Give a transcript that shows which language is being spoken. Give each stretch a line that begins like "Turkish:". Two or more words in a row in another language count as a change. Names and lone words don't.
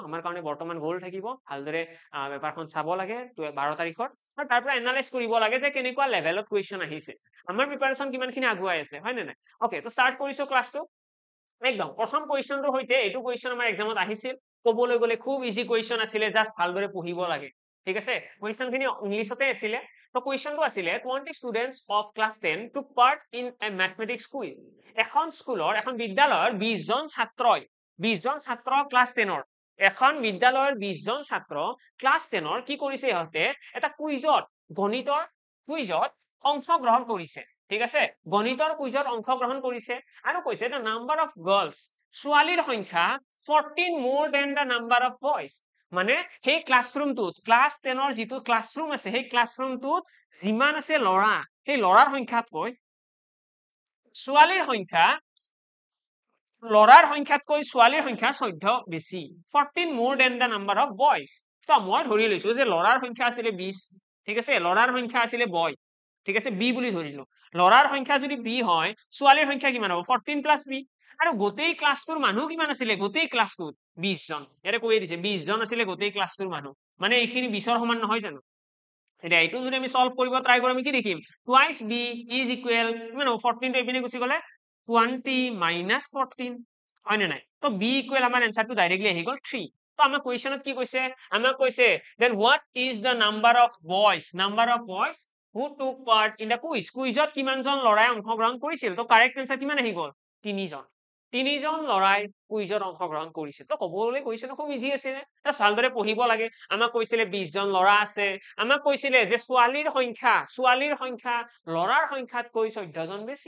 Assamese: আমাৰ কাৰণে বৰ্তমান গ'ল থাকিব ভালদৰে পেপাৰখন চাব লাগে 12 তাৰিখৰ, আৰু তাৰ পৰা এনালাইজ কৰিব লাগে যে কেনেকুৱা লেভেলত কুৱেশ্যন আহিছে, আমাৰ প্ৰিপাৰেশ্যন কিমানখিনি আগুৱাই আছে, হয় নে নাই। অ'কে, তো ষ্টাৰ্ট কৰিছো ক্লাছটো। একদম প্ৰথম কুৱেশ্যনটোৰ সৈতে এইটো কুৱেশ্যন আমাৰ এক্সামত আহিছিল। ক'বলৈ গ'লে খুব ইজি কুৱেশ্যন আছিলে, জাষ্ট ভালদৰে পঢ়িব লাগে। ঠিক আছে, কুৱেশ্যন খিনি ইংলিছতে আছিলে। তো কুৱেশ্যনটো আছিলে
English: 20 students of class 10 took part in a mathematics quiz.
Assamese: এখন স্কুলৰ, এখন বিদ্যালয়ৰ 20 জন ছাত্ৰই, 20 জন ছাত্ৰ ক্লাছ 10ৰ, এখন বিদ্যালয়ৰ 20 জন ছাত্ৰ ক্লাছ 10ৰ কি কৰিছে, ইহঁতে এটা কুইজত, গণিতৰ কুইজত অংশগ্ৰহণ কৰিছে। ঠিক আছে, গণিতৰ কুইজত অংশগ্ৰহণ কৰিছে আৰু কৈছে
English: the number of girls,
Assamese: ছোৱালীৰ সংখ্যা
English: 14 more than the number of boys.
Assamese: মানে সেই ক্লাছৰুমটোত, ক্লাছ 10ৰ যিটো ক্লাছৰুম আছে, সেই ক্লাছৰুমটোত যিমান আছে ল'ৰা, সেই ল'ৰাৰ সংখ্যাতকৈ ছোৱালীৰ সংখ্যা, ল'ৰাৰ সংখ্যাতকৈ ছোৱালীৰ সংখ্যা 14 বেছি।
English: 14 more than the number of boys.
Assamese: তো মই ধৰি লৈছো যে ল'ৰাৰ সংখ্যা আছিলে 20, ঠিক আছে, ল'ৰাৰ সংখ্যা আছিলে বয়, ঠিক আছে, বি বুলি ধৰিলো। ল'ৰাৰ সংখ্যা যদি বি হয়, ছোৱালীৰ সংখ্যা কিমান হ'ব, 14
English: plus b.
Assamese: আৰু গোটেই ক্লাছটোৰ মানুহ কিমান আছিলে, গোটেই ক্লাছটোত 20 জন। ইয়াতে কৈয়ে দিছে 20 জন আছিলে গোটেই ক্লাছটোৰ মানুহ, মানে এইখিনি 20ৰ সমান নহয় জানো। এতিয়া এইটো যদি আমি সলভ কৰিব ট্ৰাই কৰো, আমি কি দেখিম,
English: twice b is equal
Assamese: কিমান হ'ব, 14 টো এইপিনে গুচি গ'লে 20 মাইনাছ 14, হয় নে নাই। তো
English: b equal
Assamese: আমাৰ এনসাৰটো ডাইৰেক্টলি আহি গ'ল 3। তো আমাৰ কুৱেশ্যনত কি কৈছে, আমাক কৈছে
English: then what is the number of boys who took part in the quiz.
Assamese: কুইজত কিমানজন ল'ৰাই অংশগ্ৰহণ কৰিছিল। তো কাৰেক্ট এনসাৰ কিমান আহি গ'ল, 3 জন। 3 জন ল'ৰাই কুইজত অংশগ্ৰহণ কৰিছে। তো ক'বলৈ কুৱেশ্যনটো খুব ইজি আছিলে, ভালদৰে পঢ়িব লাগে। আমাক কৈছিলে 20 জন ল'ৰা আছে, আমাক কৈছিলে যে ছোৱালীৰ সংখ্যা ল'ৰাৰ সংখ্যাতকৈ 14 জন বেছি।